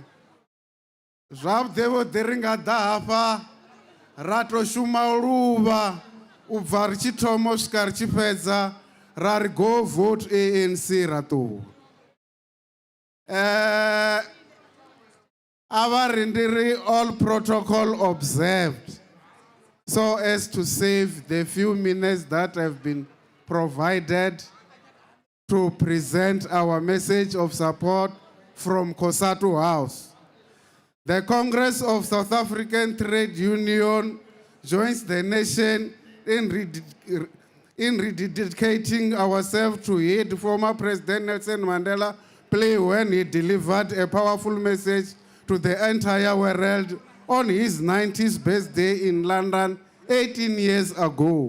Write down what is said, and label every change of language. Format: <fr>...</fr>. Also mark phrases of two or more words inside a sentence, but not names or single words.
<ve>Zwavhuḓi vhuḓi ri nga ḓa hafha ra tou shuma u luvha u bva ri tshi thoma u swika ri tshi fhedza ra ri</ve> <en>go vote</en> <ve>ANC ra ṱuwa. A vha ri ndi ri</ve> <en>all protocol observed so as to save the few minutes that have been provided to present our message of support from Kosatu House. The Congress of South African Trade Union joins the nation in rededicating ourselves to heed former President Nelson Mandela plea when he delivered a powerful message to the entire world on his 90th birthday in London 18 years ago.</en>